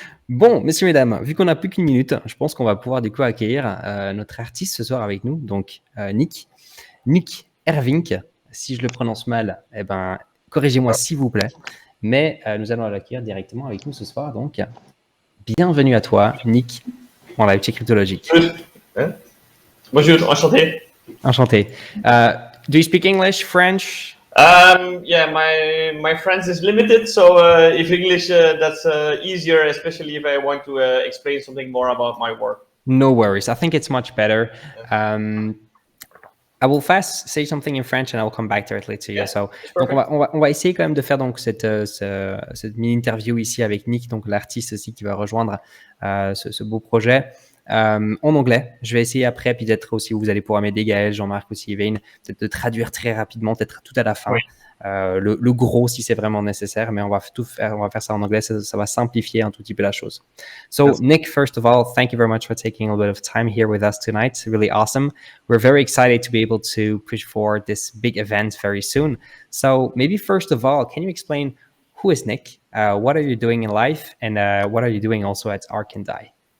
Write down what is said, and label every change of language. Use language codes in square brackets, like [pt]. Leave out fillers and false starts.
[fr] Bon, messieurs, mesdames, vu qu'on n'a plus qu'une minute, je pense qu'on va pouvoir du coup accueillir notre artiste ce soir avec nous, donc Nick Ervink. Si je le prononce mal, eh ben corrigez-moi s'il vous plaît. Mais nous allons l'accueillir directement avec nous ce soir. Donc, bienvenue à toi, Nick, en live chez Cryptologique. Bonjour, enchanté. Enchanté. [en] Do you speak English, French? Yeah, my French is limited, so if English that's easier, especially if I want to explain something more about my work. No worries. I think it's much better. I will first say something in French and I will come back directly to you. Yeah, [fr] so, donc on va essayer quand même de faire donc cette mini interview ici avec Nick, donc l'artiste aussi qui va rejoindre ce beau projet. En anglais, je vais essayer après, puis peut-être aussi vous allez pouvoir m'aider, Gaël, Jean-Marc aussi, Yvain, peut-être de traduire très rapidement, peut-être tout à la fin. Oui. le gros si c'est vraiment nécessaire, mais on va faire ça en anglais, ça va simplifier un tout petit peu la chose. [en] So Nick, first of all, thank you very much for taking a little bit of time here with us tonight. It's really awesome. We're very excited to be able to push forward this big event very soon. So maybe first of all, can you explain who is Nick? What are you doing in life? And what are you doing also at Arc and Die?